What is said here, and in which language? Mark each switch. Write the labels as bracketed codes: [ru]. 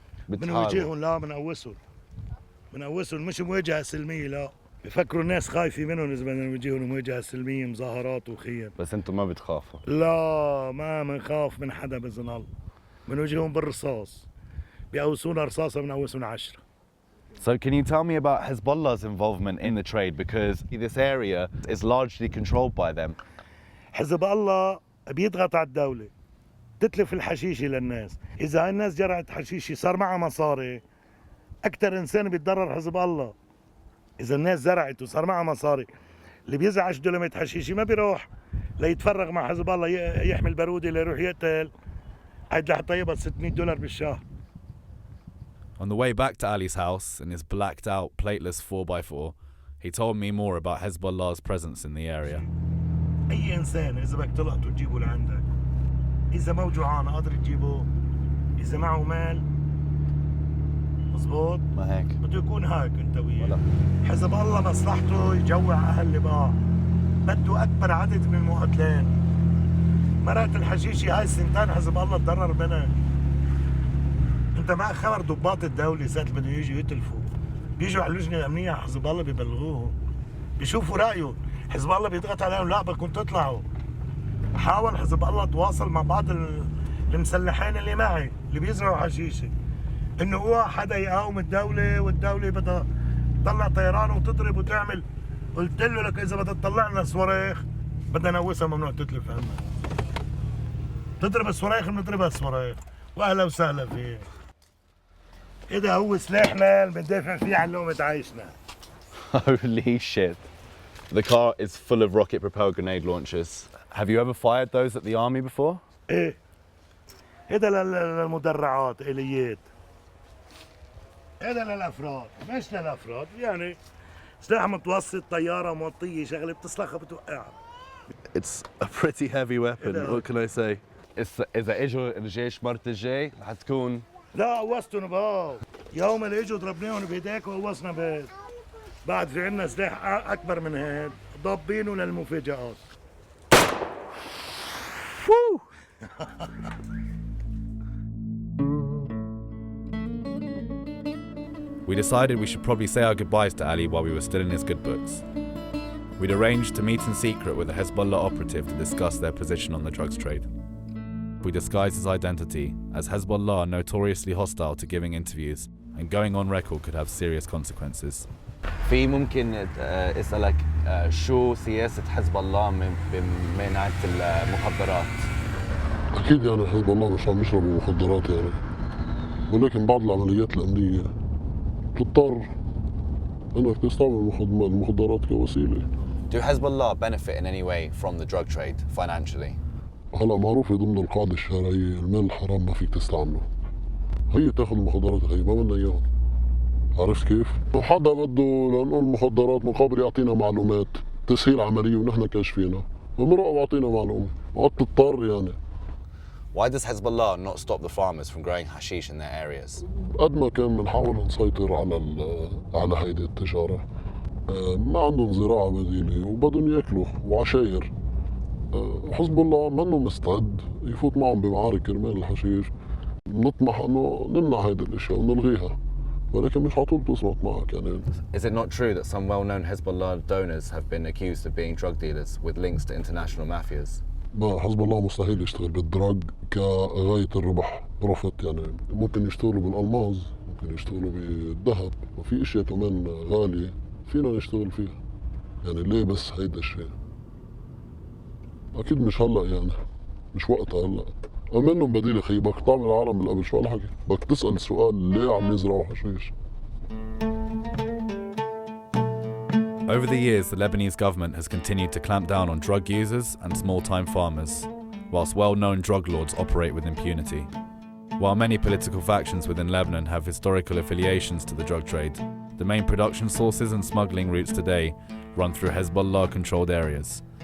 [ar] بنواجههم، لا بنقوسهم مش مواجهة سلمية، لا. بفكروا الناس خايفة منهم إذا بدنا نواجههم مواجهة سلمية مظاهرات وخيم. بس أنتم ما بتخافوا؟ لا، ما بنخاف من حدا بإذن الله. بنواجههم بالرصاص، بيقوسونا رصاصة بنقوسهم 10. [en] So can you tell me about Hezbollah's involvement in the trade, because this area is largely controlled by them? [ar] حزب الله بيضغط على الدولة تتلف الحشيشة للناس. إذا هاي الناس جرعت حشيشة صار معها مصاري، أكثر إنسان بيتضرر حزب الله. إذا الناس زرعت وصار معها مصاري، اللي بيزرع 10 دلمات حشيشة ما بيروح ليتفرغ مع حزب الله يحمل بارودة ليروح يقتل. عاد رح طيبها $600 بالشهر. [en] On the way back to Ali's house in his blacked out plateless 4x4, he told me more about Hezbollah's presence in the area. [ar] أي إنسان إذا بدك تلقطه تجيبه لعندك، إذا مو جوعان قادر تجيبه، إذا معه مال مزبوط ما هيك بده يكون هيك أنت وياه. حزب الله مصلحته يجوع أهل لبنان، بده أكبر عدد من المقاتلين. مرات الحشيشة هاي السنتين حزب الله تضرر منها. انت معك خبر ضباط الدولة ساعة بدهم يجوا يتلفوا بيجوا على اللجنة الأمنية على حزب الله بيبلغوهم، بيشوفوا رأيه. حزب الله بيضغط عليهم، لا بدكم تطلعوا. حاول حزب الله تواصل مع بعض المسلحين اللي معي اللي بيزرعوا حشيشة انه هو حدا يقاوم الدولة، والدولة بدها تطلع طيران وتضرب وتعمل. قلت له لك إذا بدها تطلع لنا صواريخ بدنا نوسها، ممنوع تتلف عنا. تضرب الصواريخ بنضربها الصواريخ، واهلا وسهلا فيه. إذا هو سلاحنا اللي بندافع فيه عن لقمة عيشنا. [en] Holy shit. The car is full of rocket propelled grenade launchers. Have you ever fired those at the army before? [ar] إيه، هذا للمدرعات آليات، هذا للأفراد مش للأفراد. يعني سلاح متوسط، طيارة موطية شغلة بتصلخها بتوقعها. [en] It's a pretty heavy weapon. What can I say? [ar] إذا إجوا الجيش مرة الجاي رح تكون. لا قوستهم بهاو، يوم اللي اجوا ضربناهم بهداك وقوصنا بهاد. بعد في عنا سلاح أكبر من هاد ضابينه للمفاجآت. [en] We decided we should probably say our goodbyes to Ali while we were still in his good books. We'd arranged to meet in secret with a Hezbollah operative to discuss their position on the drugs trade. We disguised his identity, as Hezbollah are notoriously hostile to giving interviews, and going on record could have serious consequences. [ar] في ممكن اسألك شو سياسة حزب الله من منع المخدرات؟ أكيد يعني حزب الله مش عم يشربوا مخدرات يعني، ولكن بعض العمليات الأمنية تضطر أنك تستعمل المخدرات كوسيلة. [en] Do Hezbollah benefit in any way from the drug trade financially? [ar] هلا معروفة ضمن القاعدة الشرعية المال الحرام ما فيك تستعمله. هي تاخذ المخدرات، هي ما بدنا اياهم. عرفت كيف؟ حدا بده لانه المخدرات مقابل يعطينا معلومات تسهيل عملية ونحن كاشفينها، فمرق واعطينا معلومة وقت تضطر يعني. [en] Why does Hezbollah not stop the farmers from growing hashish in their areas? [ar] قد ما كان بنحاول نسيطر على هيدي التجارة، ما عندهم زراعة بديلة وبدهم ياكلوا وعشاير. حزب الله منه مستعد يفوت معهم بمعارك كرمال الحشيش. نطمح انه نمنع هيدي الاشياء ونلغيها، ولكن مش على طول بتزبط معك يعني. [en] Is it not true that some well-known Hezbollah donors have been accused of being drug dealers with links to international mafias? [ar] ما حزب الله مستحيل يشتغل بالدراج كغاية الربح بروفيت، يعني ممكن يشتغلوا بالألماظ، ممكن يشتغلوا بالذهب، وفي اشياء كمان غالية فينا نشتغل فيها. يعني ليه بس هيدا الشيء؟ أكيد مش هلأ، يعني مش وقتها هلأ. منهم بديل يا خيي، بدك تعمل العالم من قبل. شو هالحكي؟ بدك تسأل سؤال ليه عم يزرعوا حشيش؟ [en] Over the years, the Lebanese government has continued to clamp down on drug users and small-time farmers, whilst well-known drug lords operate with impunity. While many political factions within Lebanon have historical affiliations to the drug trade, the main production sources and smuggling routes today run through Hezbollah-controlled areas.